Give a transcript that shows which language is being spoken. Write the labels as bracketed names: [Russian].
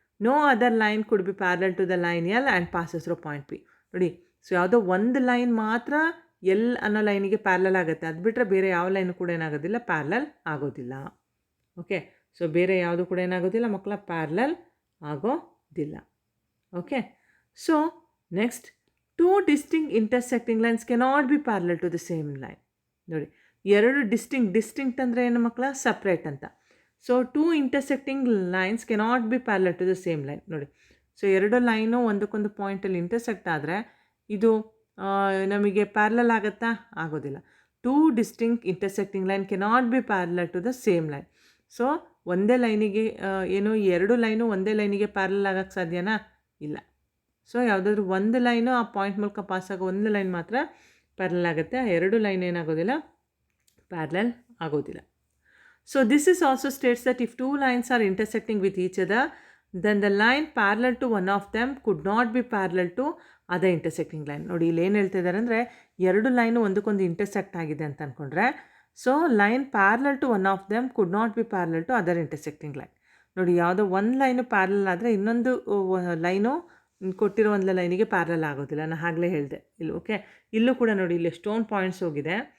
[English] No other line could be parallel to the line L and passes through point P. [Kannada] ನೋಡಿ, so ಯಾವುದೋ ಒಂದು line ಮಾತ್ರ L ಅನ್ನೋ ಲೈನಿಗೆ parallel ಆಗುತ್ತೆ. ಅದು ಬಿಟ್ಟರೆ ಬೇರೆ ಯಾವ ಲೈನು ಕೂಡ ಏನಾಗೋದಿಲ್ಲ, ಪ್ಯಾರಲಲ್ ಆಗೋದಿಲ್ಲ. ಓಕೆ, ಸೊ ಬೇರೆ ಯಾವುದು ಕೂಡ ಏನಾಗೋದಿಲ್ಲ ಮಕ್ಕಳ, ಪ್ಯಾರಲಲ್ ಆಗೋದಿಲ್ಲ. [English] Okay, so next, 2 distinct intersecting lines cannot be parallel to the same line. [Kannada] ನೋಡಿ, 2 ಡಿಸ್ಟಿಂಕ್ಟ್ ಅಂದರೆ ಏನು ಮಕ್ಕಳ, ಸಪ್ರೇಟ್ ಅಂತ. [English] So 2 intersecting lines cannot be parallel to the same line. [Kannada] ನೋಡಿ, ಸೊ 2 ಲೈನು ಒಂದಕ್ಕೊಂದು ಪಾಯಿಂಟಲ್ಲಿ ಇಂಟರ್ಸೆಕ್ಟ್ ಆದರೆ ಇದು ನಮಗೆ ಪ್ಯಾರಲಲ್ ಆಗುತ್ತಾ? ಆಗೋದಿಲ್ಲ. [English] 2 distinct intersecting line cannot be parallel to the same line. [Kannada] So ಒಂದೇ ಲೈನಿಗೆ ಏನು 2 ಲೈನು ಒಂದೇ ಲೈನಿಗೆ ಪ್ಯಾರಲಲ್ ಆಗೋಕ್ಕೆ ಸಾಧ್ಯನಾ? ಇಲ್ಲ. ಸೊ ಯಾವುದಾದ್ರೂ ಒಂದು ಲೈನು ಆ ಪಾಯಿಂಟ್ ಮೂಲಕ ಪಾಸ್ ಆಗೋ ಒಂದು ಲೈನ್ ಮಾತ್ರ ಪ್ಯಾರಲಲ್ ಆಗುತ್ತೆ. ಆ 2 ಲೈನ್ ಏನಾಗೋದಿಲ್ಲ, ಪ್ಯಾರಲಲ್ ಆಗೋದಿಲ್ಲ. [English] So this is also states that if two lines are intersecting with each other, then the line parallel to one of them could not be parallel to other intersecting line. [Kannada] ನೋಡಿ ಇಲ್ಲಿ ಏನು ಹೇಳ್ತಾ ಇದ್ದಾರೆ ಅಂದರೆ, 2 line ಒಂದಕ್ಕೊಂದು intersect ಆಗಿದೆ ಅಂತ ಅಂದ್ಕೊಂಡ್ರೆ, [English] So line parallel to one of them could not be parallel to other intersecting line. [Kannada] ನೋಡಿ ಯಾವುದೋ ಒಂದು ಲೈನು ಪ್ಯಾರಲಲ್ ಆದರೆ ಇನ್ನೊಂದು ಲೈನು ಕೊಟ್ಟಿರೋ ಒಂದು ಲೈನಿಗೆ ಪ್ಯಾರಲಲ್ ಆಗೋದಿಲ್ಲ. ನಾನು ಆಗಲೇ ಹೇಳಿದೆ ಇಲ್ಲಿ. ಓಕೆ, ಇಲ್ಲೂ ಕೂಡ ನೋಡಿ ಇಲ್ಲಿ ಎಷ್ಟೊಂದು ಪಾಯಿಂಟ್ಸ್ ಹೋಗಿದೆ.